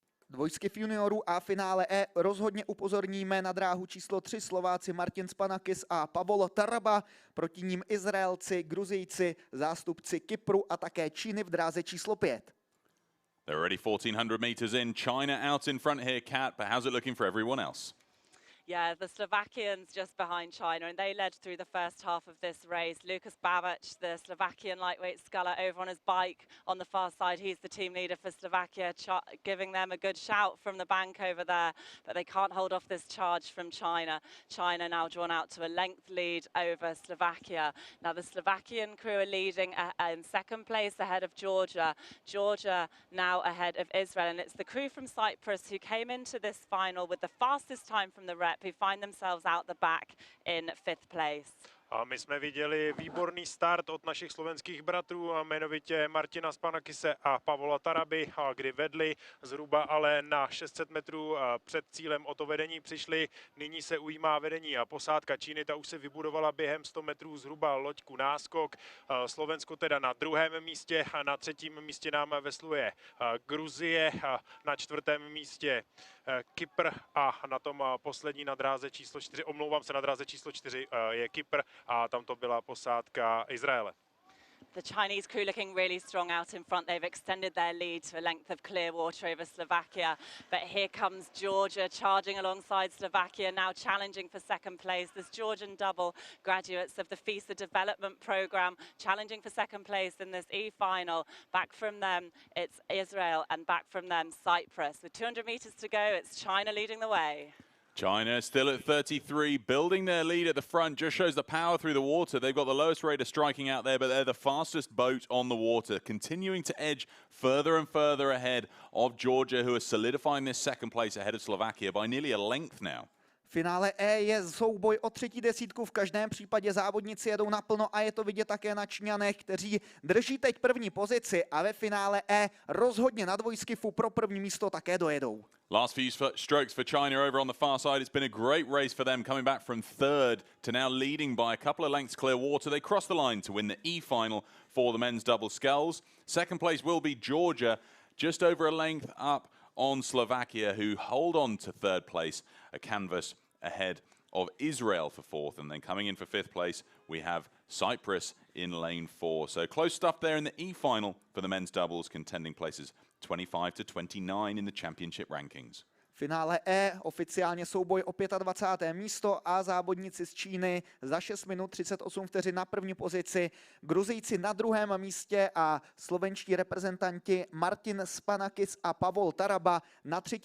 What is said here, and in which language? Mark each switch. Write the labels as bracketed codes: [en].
[cs] Dvojskyv juniorů a finále E rozhodně upozorníme na dráhu číslo 3 Slováci Martin Spanakis a Pavel Taraba, proti ním Izraelci, Gruzijci, zástupci Kypru a také Číny v dráze číslo 5. [en] They're already 1400 meters in. China out in front here, Kat, but how's it looking for everyone else? Yeah, the Slovakians just behind China, and they led through the first half of this race. Lukas Babic, the Slovakian lightweight sculler, over on his bike on the far side. He's the team leader for Slovakia, giving them a good shout from the bank over there, but they can't hold off this charge from China. China now drawn out to a length lead over Slovakia. Now the Slovakian crew are leading in second place ahead of Georgia. Georgia now ahead of Israel, and it's the crew from Cyprus who came into this final with the fastest time from the rep, who find themselves out the back in 5th place. [cs] A my jsme viděli výborný start od našich slovenských bratrů, jmenovitě Martina Spanakise a Pavola Taraby, kdy vedli zhruba ale na 600 metrů před cílem o to vedení přišli. Nyní se ujímá vedení a posádka Číny, ta už se vybudovala během 100 metrů zhruba loďku náskok. Slovensko teda na 2. místě a na 3. místě nám vesluje Gruzie, na 4. místě Kypr a na tom poslední na dráze číslo 4, omlouvám se, na dráze číslo 4 je Kypr a tam to byla posádka Izraele. [en] The Chinese crew looking really strong out in front. They've extended their lead to a length of clear water over Slovakia. But here comes Georgia charging alongside Slovakia, now challenging for second place. This Georgian double graduates of the FISA development program challenging for second place in this E-final. Back from them, it's Israel, and back from them, Cyprus. With 200 meters to go, it's China leading the way. China still at 33, building their lead at the front. Just shows the power through the water. They've got the lowest rate of striking out there, but they're the fastest boat on the water, continuing to edge further and further ahead of Georgia, who are solidifying this second place ahead of Slovakia by nearly a length now. [cs] Finále E je souboj o 3. desítku, v každém případě závodníci jedou naplno a je to vidět také na Číňanech, kteří drží teď první pozici a ve finále E rozhodně na dvojskyfu pro první místo také dojedou. [en] Last few strokes for China over on the far side. It's been a great race for them, coming back from 3rd to now leading by a couple of lengths clear water. They cross the line to win the E-final for the men's double sculls. Second place will be Georgia, just over a length up on Slovakia, who hold on to 3rd place, a canvas ahead of Israel for 4th. And then coming in for 5th place, we have Cyprus in lane 4. So close stuff there in the E-final for the men's doubles, contending places 25 to 29 in the championship rankings. [cs] Finále E, oficiálně souboj o 25. místo a závodníci z Číny za 6 minut 38 vteřin na první pozici, Gruzijci na 2. místě a slovenští reprezentanti Martin Spanakis a Pavol Taraba na 3.